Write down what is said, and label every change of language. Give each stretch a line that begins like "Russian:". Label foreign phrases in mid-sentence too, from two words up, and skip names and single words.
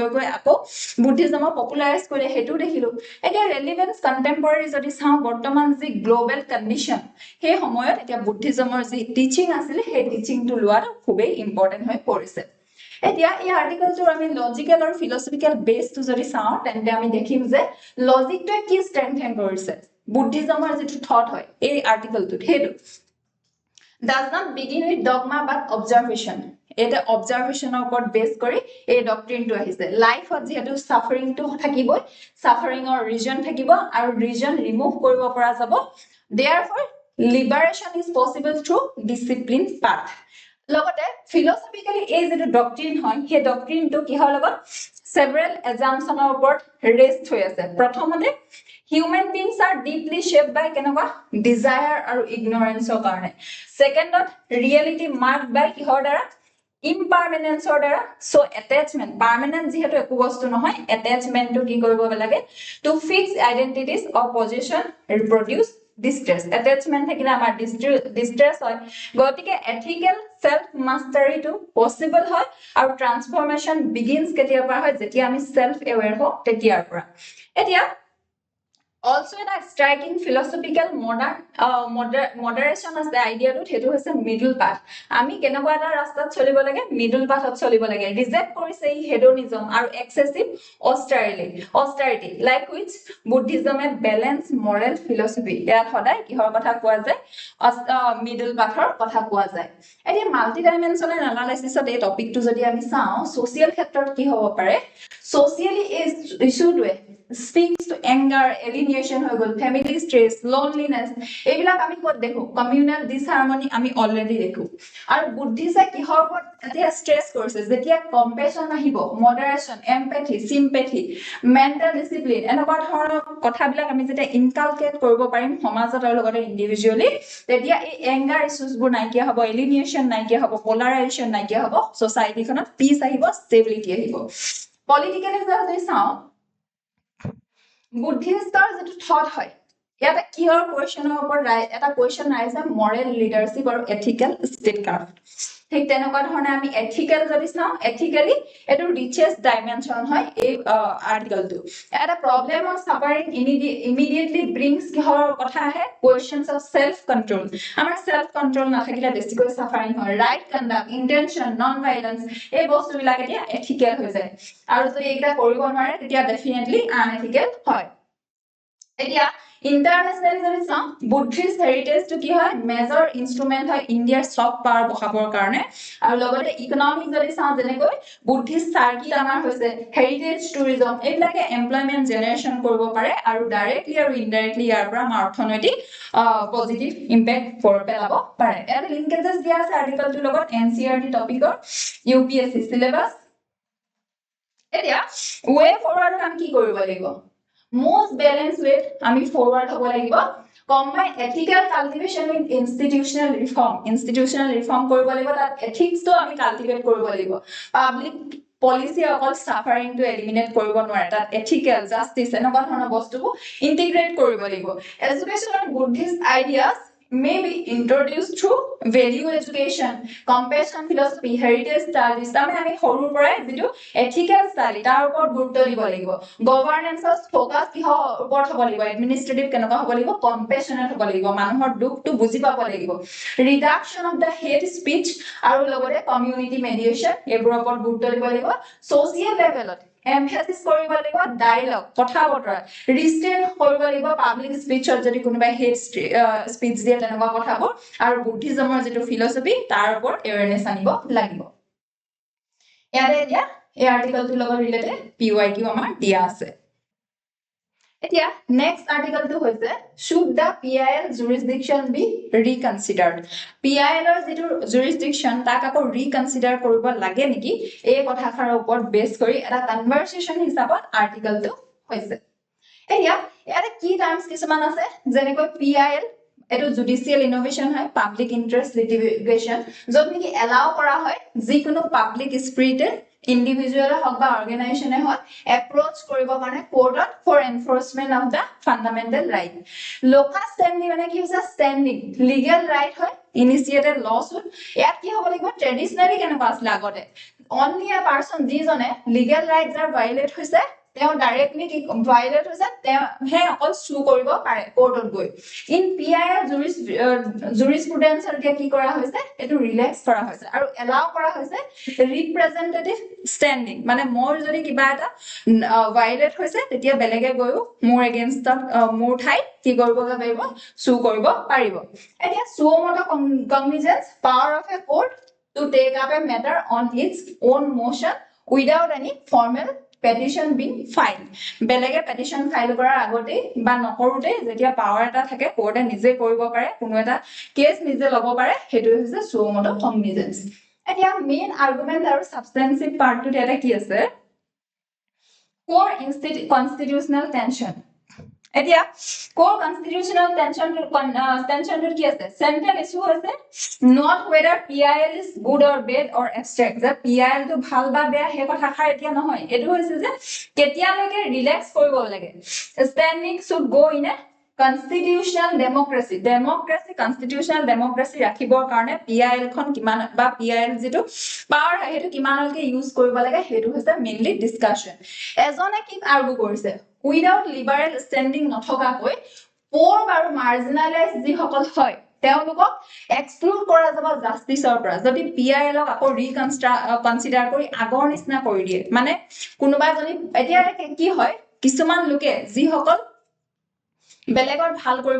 Assamese: গৈ আকৌ বুদ্ধিজমক পপুলাৰাইজ কৰিলে হেতু দেখিলো এতিয়া
English: relevance contemporary
Assamese: যদি চাওঁ বৰ্তমান যি
English: global condition
Assamese: সেই সময়ত এতিয়া বুদ্ধিজমৰ যি টিচিং আছিল সেই টিচিংটো লোৱাটো খুবেই ইম্পৰ্টেন্ট হৈ পৰিছে এতিয়া এই আৰ্টিকেলটোৰ আমি লজিক্যাল আৰু ফিলসফিক্যাল বেসটো যদি চাওঁ তেন্তে আমি দেখিম যে লজিকটোৱে কি ষ্ট্ৰেংথেন কৰিছে বুদ্ধিজমৰ যিটো থট হয় এই আৰ্টিকেলটোত হেতু
English: does not begin with dogma but observation
Assamese: এটা অবজারভেশনৰ ওপৰত বেস কৰি এই ডক্ট্ৰিনটো আহিছে লাইফত যেহেতু সাফাৰিংটো থাকিবই সাফাৰিংৰ ৰিজন থাকিব আৰু
English: reason remove
Assamese: কৰিব পৰা যাব
English: therefore liberation is possible through disciplined path
Assamese: লগতে ফিলসফিক্যালি এই যেটো ডক্ট্ৰিন হয় সেই ডক্ট্ৰিনটো কিহৰ লগত
English: several assumptions
Assamese: ওপৰত ৰেস্ট হৈ আছে প্ৰথমতে human
English: beings are deeply shaped by কেনেকুৱা desire আৰু ignorance
Assamese: ৰ কাৰণে সেকেন্ডত
English: reality marked by
Assamese: কিহৰ দ্বাৰা
English: impermanence or দ্বাৰা so attachment permanent
Assamese: যেহেতু একো বস্তু নহয়
English: attachment to
Assamese: কি কৰিব লাগে
English: to fix identities or position reproduce distress attachment
Assamese: থাকিলে আমাৰ
English: distress
Assamese: হয় গতিকে
English: ethical self mastery to possible
Assamese: হয় আৰু
English: transformation begins
Assamese: কেতিয়াৰ পৰা হয় যেতিয়া আমি
English: self aware
Assamese: হওঁ তেতিয়াৰ পৰা এতিয়া
English: also a striking philosophical moderation as the idea to
Assamese: হেতু হৈছে
English: middle path
Assamese: আমি কেনেকুৱা এটা ৰাস্তাত চলিব লাগে
English: middle pathot
Assamese: চলিব লাগে
English: reject
Assamese: কৰিছে এই
English: hedonism aru excessive austerity like which buddhism a balance moral
Assamese: philosophy য়া সদায় কিহৰ কথা কোৱা যায় middle পথৰ কথা কোৱা যায় এটি
English: multi dimensional analysis of
Assamese: এই topic টো যদি আমি চাওঁ social ক্ষেত্ৰত কি হ'ব পাৰে
English: socially issue to speaks to anger alienation
Assamese: হৈ গল
English: family stress loneliness
Assamese: এইবিলাক আমি কত দেখো communal disharmony আমি অলৰেডি দেখো আৰু বুদ্ধিছে কিহৰ ওপৰত এতিয়া স্ট্ৰেছ কৰিছে যেতিয়া কম্পেশন আহিব
English: moderation empathy sympathy mental discipline
Assamese: এনেকুৱা ধৰণৰ কথাবিলাক আমি যেতিয়া ইনকালকেট কৰিব পাৰিম সমাজত আৰু লগতে ইন্ডিভিজুৱেলি তেতিয়া এই এংগাৰ ইস্যুজবোৰ নাইকিয়া হ'ব এলিনিয়েশন নাইকিয়া হ'ব পোলাৰাইজেশন নাইকিয়া হ'ব সোসাইটিখনত পিস আহিব ষ্টেবিলিটি আহিব পলিটিক্যালি যদি চাওঁ বুদ্ধিষ্টৰ যেটো থট হয় ইয়াতে কিহৰ কোৱেশ্চনৰ ওপৰত এটা কোৱেশ্চন ৰাইজে
English: moral leadership
Assamese: আৰু
English: ethical statecraft
Assamese: ঠিক তেনেকুৱা ধৰণে আমি এথিক্যাল যদি চাওঁ এথিক্যালি এটো
English: richest dimension
Assamese: হয় এই আৰ্টিকেলটো এটা
English: problem of suffering immediately brings
Assamese: কিহৰ কথা আহে
English: questions of self control
Assamese: আমাৰ
English: self control
Assamese: নাথাকিলে বেছিকৈ সাফাৰিং হয়
English: right conduct intention non
Assamese: ভাইলেন্স এই বস্তুবিলাক এতিয়া এথিক্যাল হৈ যায় আৰু যদি এইটা কৰিব নোৱাৰে তেতিয়া ডেফিনেটলি আনএথিক্যাল হয় এতিয়া ইন্টাৰনেশনালি যদি চাওঁ
English: Buddhist heritage
Assamese: টু কি হয়
English: major instrument
Assamese: হয় ইণ্ডিয়াৰ
English: soft power
Assamese: বহাবৰ কাৰণে আৰু লগতে ইকোনমিক যদি চাওঁ যেনেকৈ
English: Buddhist circle
Assamese: আমাৰ হৈছে
English: heritage tourism
Assamese: এইবিলাকে
English: employment generation
Assamese: কৰিব পাৰে আৰু ডাইৰেক্টলি আৰু ইনডাইৰেক্টলি ইয়াৰ পৰা আমাৰ অৰ্থনৈতিক পজিটিভ ইম্পেক্ট পেলাব পাৰে এটা লিংকেজেছ দিয়া আছে আৰ্টিকেলটোৰ লগত এনচিইআৰটি টপিকৰ ইউপিএসসি সিলেবাস এতিয়া ওয়ে ফৰৱাৰ্ডত আমি কি কৰিব লাগিব
English: most balanced way
Assamese: আমি forward হ'ব লাগিব
English: combine ethical cultivation with institutional reform
Assamese: কৰিব লাগিব তাত ethics তো আমি cultivate কৰিব লাগিব
English: public policy
Assamese: অকল
English: suffering to eliminate
Assamese: কৰিব নোৱাৰে তাত
English: ethical justice
Assamese: এনেকুৱা ধৰণৰ বস্তুবোৰ ইন্টিগ্ৰেট কৰিব লাগিব এডুকেশ্যনৰ
English: Buddhist ideas may be introduced through value education, compassion philosophy, heritage studies.
Assamese: আমি সৰুৰ পৰাই যেটো
English: ethical study
Assamese: তাৰ ওপৰত গুৰুত্ব দিব লাগিব
English: governance focus
Assamese: কিহৰ ওপৰত হ'ব লাগিব administrative কেনেকুৱা হ'ব লাগিব compassionate হ'ব লাগিব মানুহৰ দুখটো বুজি পাব লাগিব
English: reduction of the hate speech
Assamese: আৰু লগতে
English: community mediation
Assamese: এইবোৰৰ ওপৰত গুৰুত্ব দিব লাগিব
English: social level
Assamese: ত emphasis কৰিব লাগিব dialogue কথা বতৰা restrain কৰিব লাগিব public speechত যদি কোনোবাই
English: hate speech
Assamese: দিয়ে তেনেকুৱা কথাবোৰ আৰু বুদ্ধিজমৰ যেটো philosophy তাৰ ওপৰত awareness আনিব লাগিব ইয়াতে এতিয়া এই আৰ্টিকেলটোৰ লগত ৰিলেটেড PYQ আমাৰ দিয়া আছে এতিয়া নেক্সট আৰ্টিকেলটো হৈছে
English: should the PIL jurisdiction be reconsidered
Assamese: PIL ৰ যেটো jurisdiction তাক আকৌ reconsider কৰিব লাগে নেকি এই কথাখাৰৰ ওপৰত বেছ কৰি এটা কনভাৰসেচন হিচাপত আৰ্টিকেলটো হৈছে এতিয়া ইয়াতে কি টাৰ্মছ কিছুমান আছে যেনেকৈ PIL এটো
English: judicial innovation
Assamese: হয়
English: public interest litigation
Assamese: যত নেকি এলাও করা হয় যিকোনো
English: public spirited individual
Assamese: হক বা অৰ্গানাইজেচনে হক এপ্ৰোচ কৰিব কাৰণে কোৰ্টত
English: for enforcement of the fundamental right local standing
Assamese: মানে কি হৈছে
English: standing legal right
Assamese: হয়
English: initiated lawsuit
Assamese: ইয়াত কি হ'ব লাগিব ট্ৰেডিশনালি কেনেকুৱা আছিল আগতে
English: only a person
Assamese: যিজনে
English: legal rights are violate
Assamese: হৈছে তেওঁ ডাইৰেক্টলি কি ভায়োলেট হৈছে তেওঁ হে অকল সু কৰিব পাৰে কোৰ্টত গৈ
English: in PIL
Assamese: জুৰিসপ্ৰুডেন্সৰ কি কৰা হৈছে এটো ৰিলেক্স কৰা হৈছে আৰু এলাও কৰা হৈছে
English: representative standing
Assamese: মানে মোৰ যদি কিবা এটা ভায়োলেট হৈছে তেতিয়া বেলেগে গৈ মোৰ এগেইনষ্টত মোৰ ঠাই কি কৰিব পাৰিব সু কৰিব পাৰিব এতিয়া
English: suo motu cognizance power of a court to take up a matter on its own motion without any formal petition being filed
Assamese: বেলেগে
English: petition file
Assamese: কৰাৰ আগতে বা নকৰোতে যেতিয়া পাৱাৰ এটা থাকে কোৰ্টে নিজে কৰিব পাৰে কোনো এটা কেছ নিজে লব পাৰে হেতু হৈছে
English: suo motu cognizance
Assamese: এতিয়া
English: main argument
Assamese: আৰু সাবস্টেন্সিভ পাৰ্টটো এটা কি আছে
English: core constitutional tension
Assamese: এতিয়া
English: core constitutional tension
Assamese: কি আছে
English: central issue
Assamese: আছে
English: not whether PIL is good or bad or abstract
Assamese: যে PIL টো ভাল বা বেয়া হে কথাখাৰ এতিয়া নহয় এটো হৈছে যে কেতিয়ালৈকে ৰিলেক্স কৰিব লাগে
English: standing should go in a constitutional constitutional democracy
Assamese: ৰাখিবৰ কাৰণে PIL খন কিমান বা PIL যেটো পাৱাৰ হেতু কিমানলৈকে ইউজ কৰিব লাগে হেতু হৈছে
English: mainly discussion
Assamese: এজনে কি আৰ্গু কৰিছে
English: without liberal standing
Assamese: নথকাকৈ poor আৰু marginalized যি সকল হয় তেওঁলোকক এক্সক্লুড কৰা যাব জাস্টিসৰ পৰা যদি PIL ক আকৌ ৰিকনসিডাৰ কৰি আগৰ নিচিনা কৰি দিয়ে মানে কোনোবা যদি এতিয়া কি হয় কিছুমান লোকে যি সকল বেলেগৰ ভাল কৰিব